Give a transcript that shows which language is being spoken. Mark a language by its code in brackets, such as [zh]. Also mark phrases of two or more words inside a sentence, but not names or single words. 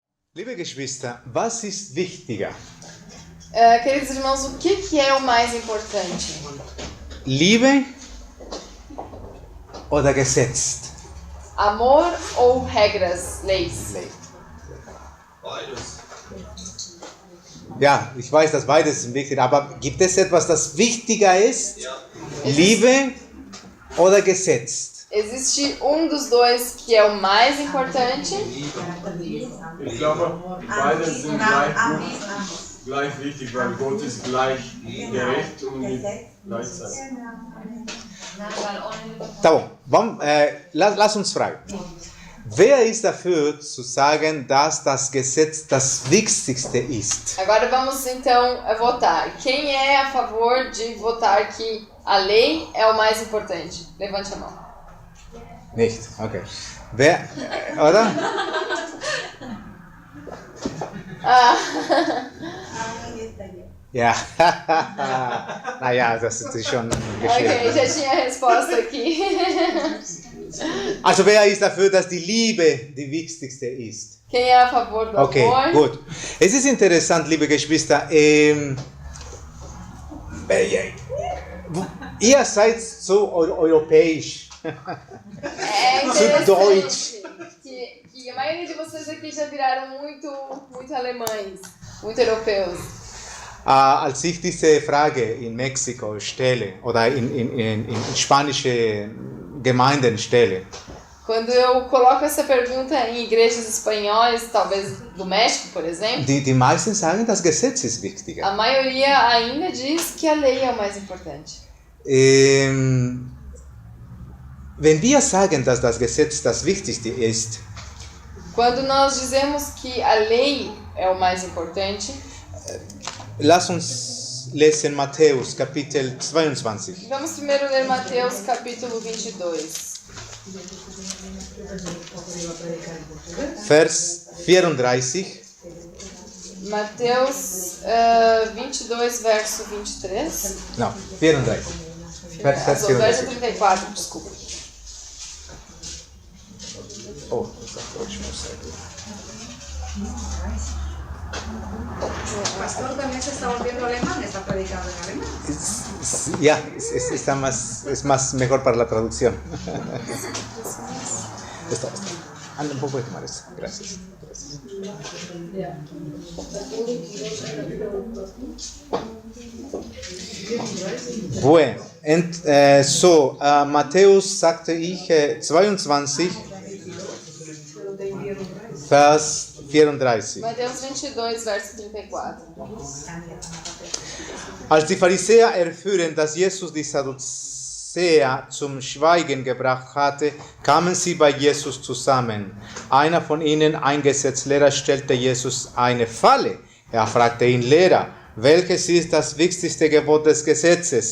[de] Liebe Geschwister, was ist wichtiger? [pt] Queridos irmãos, o que é o mais importante? [de] Liebe oder Gesetz? [pt] Amor ou regras, leis? [de] Beides. Ja, ich weiß, dass beides ist wichtig, aber gibt es etwas, das wichtiger ist? Ja. Liebe oder Gesetz? [pt] Existe dos dois que é o mais importante? [de] Ich glaube, beide sind gleich gut, gleich wichtig, weil Gott ist gleich gerecht und mit gleichzeitig. [pt] Tá bom, [de] lass uns fragen. Wer ist dafür zu sagen, dass das Gesetz das Wichtigste ist? [pt] Agora vamos então votar. Quem é a favor de votar que a lei é o mais importante? Levante a mão. [de] Nicht, okay. Wer, oder? Ja, naja, das ist schon [pt] Ok, já tinha a resposta aqui. [de] Also wer ist dafür, dass die Liebe die wichtigste ist? [pt] Quem é a favor do Okay, amor? [de] gut. Es ist interessant, liebe Geschwister, ihr seid so europäisch. [pt] É [de] Deutsch. [pt] interessante que a maioria de vocês aqui já viraram muito alemães, muito europeus. [de] Als ich diese Frage in Mexiko stelle oder in spanische Gemeinden stelle, [pt] Quando eu coloco essa pergunta em igrejas espanhóis, talvez do México, por exemplo, [de] die meisten sagen, das Gesetz ist wichtiger. [pt] a maioria ainda diz que a lei é o mais importante. [de] Wenn wir sagen, dass das Gesetz das Wichtigste ist, [pt] Quando nós dizemos que a lei é o mais importante, [de] lass uns lesen Matthäus Kapitel 22. [pt] vamos primeiro ler Mateus capítulo 22. [de] Vers 34. [pt] Mateus 22, verso 23. Não, 34. Vers Verso 34. 34, desculpa. [de] Oh, das ist Deutsch, muss sein. [es] Pastor también se está volviendo alemán, está predicando en alemán. Ja, es más mejor para la traducción. Está. Anda, un poco de tomar eso. Gracias. Bueno, [de] so, Matthäus sagte ich 22, Vers 34. [pt] Mateus 22, verso 34. [de] Als die Pharisäer erfuhren, dass Jesus die Sadduzäer zum Schweigen gebracht hatte, kamen sie bei Jesus zusammen. Einer von ihnen, ein Gesetzlehrer, stellte Jesus eine Falle. Er fragte ihn: Lehrer, welches ist das wichtigste Gebot des Gesetzes?